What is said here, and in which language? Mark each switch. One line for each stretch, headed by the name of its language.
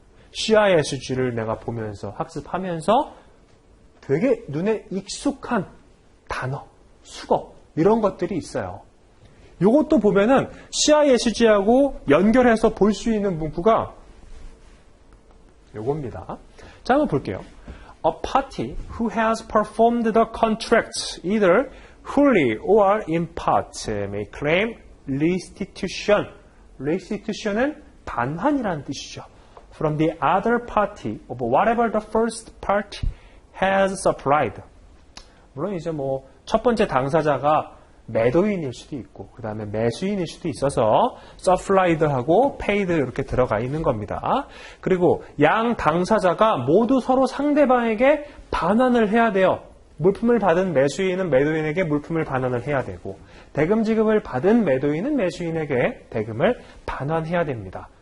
Korean: CISG를 내가 보면서 학습하면서 되게 눈에 익숙한 단어, 수거 이런 것들이 있어요. 이것도 보면은 CISG하고 연결해서 볼 수 있는 문구가 요겁니다. 자, 한번 볼게요.
English: a party who has performed the contract either wholly or in part may claim restitution.
Korean: restitution은 반환이라는 뜻이죠.
English: From the other party of whatever the first party has supplied.
Korean: 물론 이제 뭐 첫 번째 당사자가 매도인일 수도 있고 그 다음에 매수인일 수도 있어서 supplied하고 paid 이렇게 들어가 있는 겁니다. 그리고 양 당사자가 모두 서로 상대방에게 반환을 해야 돼요. 물품을 받은 매수인은 매도인에게 물품을 반환을 해야 되고 대금 지급을 받은 매도인은 매수인에게 대금을 반환해야 됩니다.